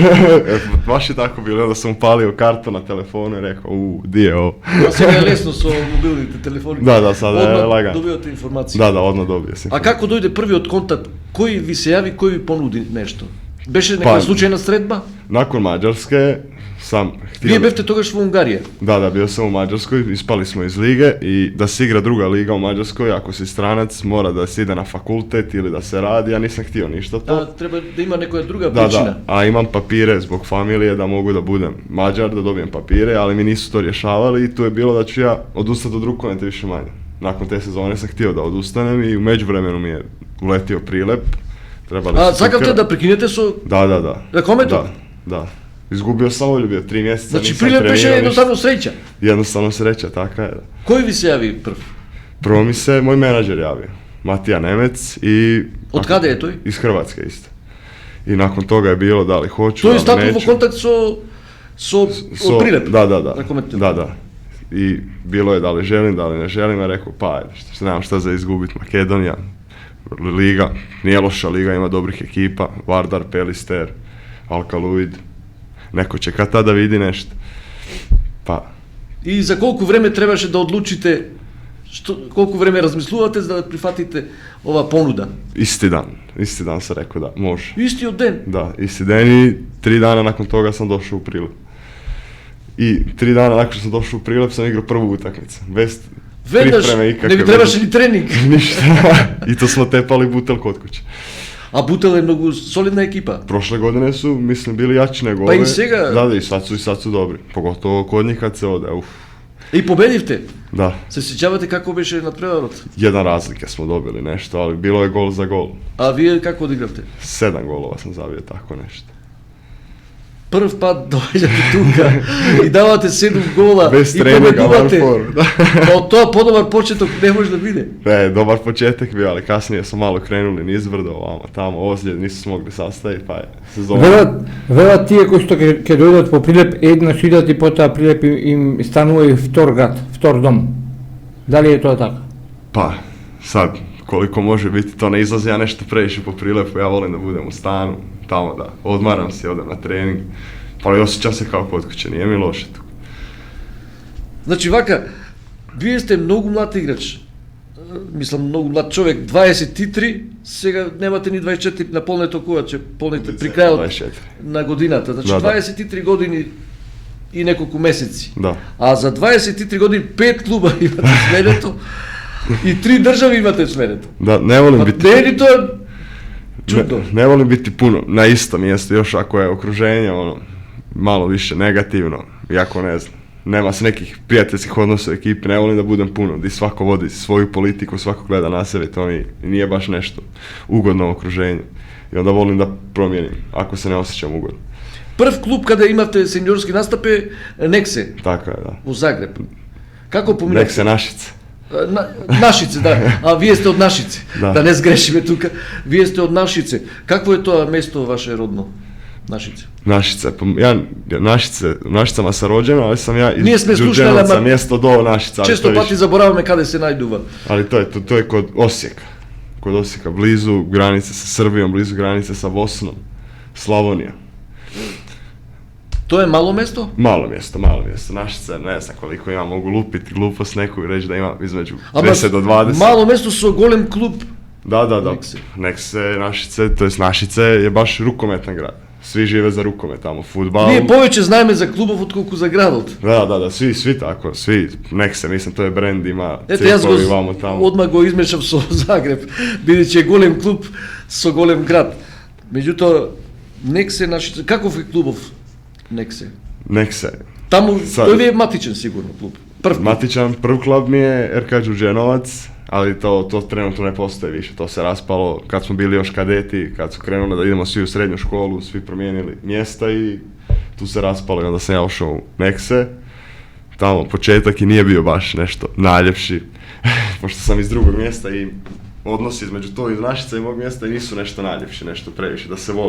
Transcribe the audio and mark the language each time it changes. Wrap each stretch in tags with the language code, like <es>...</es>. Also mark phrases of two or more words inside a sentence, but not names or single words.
<hr>Baš i tako bilo da sam upalio kartu na telefonu i rekao, di je ovo.</hr> <mk>А сега е лесно со мобилните телефони.</mk> <hr>Da, sada je lagan.</hr> <mk>Добивате информација.</mk> <hr>Da, odno dobija se.</hr> <mk>А како дојде првиот контакт? Кој ви се јави, кој ви понуди нешто? Беше некоја случајна средба?</mk> <hr>Након Маđarske sam htio...</hr> <mk>Вие бевте тогаш во Унгарија.</mk> <hr>Da, bio sam u Mađarskoj, ispali smo iz lige i da se igra druga liga u Mađarskoj, ako si stranac, mora da se ide na fakultet ili da se radi, ja nisam htio ništa to.</hr> <mk>Треба да има некоја друга</mk> <hr>Da,</hr> <mk>причина.</mk> <hr>a imam papire zbog familije da mogu da budem Mađar, da dobijem papire, ali mi nisu to rješavali i tu je bilo da ću ja odustati od rukometa više manje. Nakon te sezone sam htio da odustanem i u međuvremenu mi je uletio prilep.</hr> <mk>Сакавте да прекинете со</mk> <hr>Da.</hr> <mk>ракометот?</mk> <hr>Da. Izgubio sam volju, bio 3 mjeseca,</hr> <mk>Значи</mk> <hr>nisam</hr> <mk>прилеп беше</mk> <hr>trenirao ništa.</hr> <mk>едноставно среќа.</mk> <hr>Jednostavno sreća, taka je. Da.</hr> <mk>Кој ви се јави прв?</mk> <hr>Prvo mi se moj menadžer javio, Matija Nemec i...</hr> <mk>Од каде е тој?</mk> <hr>Iz Hrvatske isto. I nakon toga je bilo da li hoću,</hr> <mk>Тој</mk> <hr>da li</hr> <mk>стапил во</mk> <hr>neću.</hr> <mk>контакт со прилеп.</mk> <hr>Da.</hr> <mk>Ракометот.</mk> <hr>Da. I bilo je da li želim, da li ne želim, a rekao pa ajde, nemam šta za izgubit, Makedonija, liga, nije loša liga, ima dobrih ekipa, Vardar, Pelister, Alkaluid, neko će kad tada vidi nešto. Pa,</hr> <mk>И за колку време требаше да одлучите, колку време размислувате за да прифатите ова понуда?</mk> <hr>isti dan sam rekao da, može.</hr> <mk>Истиот ден.</mk> <hr>Da, isti dan i 3 dana nakon toga sam došao u Prilep. I 3 dana nakon što sam došao u Prilep sam igrao prvu utakmicu, bez Веднаш, pripreme не ikakve. ви требаше ни тренинг. Ništa. I to smo tepali Butel kod kuće.</hr> <mk>А Бутел е многу солидна екипа.</mk> <hr>Prošle godine su, mislim, bili jači nego Pa i ove.</hr> <mk>сега-</mk> <hr>Da, i sad su dobri. Pogotovo kod njih kad se ode,</hr> <mk>И победивте.</mk> <hr>Da,</hr> <mk>Се сеќавате како беше надпреварот?</mk> <hr>jedan razlike smo dobili nešto, ali bilo je gol za gol.</hr> <mk>А вие како одигравте?</mk> <hr>7 golova sam zabio, tako nešto.</hr> <mk>Прв пат доаѓате тука и давате 7 гола</mk> <hr>Bez</hr> <mk>и</mk> <hr>treninga,</hr> <mk>победувате. one for,</mk> <hr>da.</hr> <mk>Па од тоа подобар почеток не може да биде.</mk> <hr>Ne, dobar početak bio, ali kasnije smo malo krenuli nizbrdo, ovamo, tamo, ozljed, nisu se mogli sastaviti, pa je sezona.</hr> <mk>Велат тие кои што ќе дојдат по Прилеп еднаш идат и потоа Прилеп им станува и втор град, втор дом. Дали е тоа така?</mk> <hr>Pa, sad, koliko može biti, to ne izlazi ja nešto previše po Prilepu, ja volim da budem u stanu, tamo da odmaram se, odem na trening, pa osjećam se kao kod kuće, nije mi loše tu.</hr> <mk>Значи вака, вие сте многу млад играч. Мислам, многу млад човек, 23, сега немате ни 24 на полнето кога ќе полните при крајот 24. на годината. Значи Да. 23 години и неколку месеци.</mk> <hr>Da.</hr> <mk>А за 23 години 5 клуба имате сменето и 3 држави имате сменето.</mk> <hr>Da, ne volim</hr> <mk>Па</mk> <hr>biti...</hr> <mk>не е ли тоа чудно?</mk> <hr>Ne volim biti puno na istom mjestu, još ako je okruženje malo više negativno, iako ne znam, nema se nekih prijateljskih odnosa u ekipi, ne volim da budem puno, gdje svako vodi svoju politiku, svako gleda na sebe, to mi nije baš nešto ugodno u okruženju. I onda volim da promijenim, ako se ne osjećam ugodno.</hr> <mk>Прв клуб каде имавте сениорски настап е Нексе</mk> <hr>Tako je, da.</hr> <mk>во Загреб. Како</mk> <hr>Nek</hr> <mk>поминавте?</mk> <hr>se Našice.</hr> <mk>Нашице, да. А вие сте од Нашице. Да. Да не сгрешиме тука. Вие сте од Нашице. Какво е тоа место ваше родно? Нашице.</mk> <hr>Našice, pa ja u Našicama sam rođen, ali sam ja iz</hr> <mk>Није сме слушали,</mk> <hr>Đurđenovca,</hr> <mk>ама-</mk> <hr>mjesto do Našica. ali</hr> <mk>Често</mk> <hr>to više-</hr> <mk>пати забораваме каде се најдува.</mk> <hr>Ali to je kod Osijeka. Kod Osijeka, blizu granice sa Srbijom, blizu granice sa Bosnom. Slavonija.</hr> <mk>Тоа е мало место?</mk> <hr>Malo mjesto. Našice, ne znam koliko ima, mogu lupiti glupost neku i reći da ima između</hr> <mk>Ама</mk> <hr>10 do 20.</hr> <mk>мало место со голем клуб.</mk> <hr>Da. Nekse. Nekse, Našice, to jest Našice je baš rukometan grad. Svi žive za rukomet tamo, fudbal.</hr> <mk>Ние повеќе знаеме за клубов отколку за градот.</mk> <hr>Da, svi tako, svi. Nekse, mislim, to je brand, ima</hr> <mk>Ето јас</mk> <hr>cirkovi vamo tamo.</hr> <mk>одма го измешав со Загреб, бидејќи е голем клуб со голем град. Меѓутоа, Нексе Нашице, каков е клубов Нексе?</mk> <hr>Nekse.</hr> <mk>Таму</mk> <hr>Sad-</hr> <mk>тој ви е матичен сигурно клуб. Прв клуб.</mk> <hr>Matičan prvi klub mi je RK Đurđenovac, ali to trenutno ne postoji više, to se raspalo kad smo bili još kadeti, kad su krenuli da idemo svi u srednju školu, svi promijenili mjesta i tu se raspalo i onda sam ja ušao u Nekse. Tamo početak i nije bio baš nešto najljepši, pošto sam iz drugog mjesta i odnosi između to iz Našica i mog mjesta i nisu nešto najljepši, nešto previše da se voli.</hr>